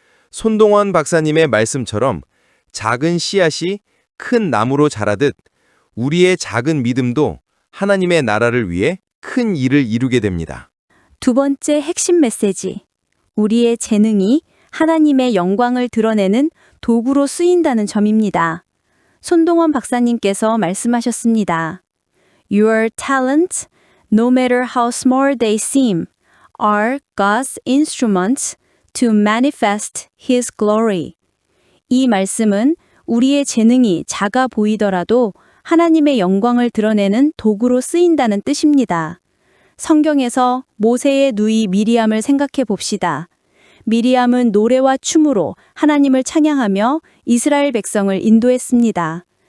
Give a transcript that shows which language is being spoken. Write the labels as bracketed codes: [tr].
[ko] 손동원 박사님의 말씀처럼 작은 씨앗이 큰 나무로 자라듯 우리의 작은 믿음도 하나님의 나라를 위해 큰 일을 이루게 됩니다. 두 번째 핵심 메시지. 우리의 재능이 하나님의 영광을 드러내는 도구로 쓰인다는 점입니다. 손동원 박사님께서 말씀하셨습니다. [en] Your talents, no matter how small they seem, are God's instruments to manifest His glory. [ko] 이 말씀은 우리의 재능이 작아 보이더라도 하나님의 영광을 드러내는 도구로 쓰인다는 뜻입니다. 성경에서 모세의 누이 미리암을 생각해 봅시다. 미리암은 노래와 춤으로 하나님을 찬양하며 이스라엘 백성을 인도했습니다.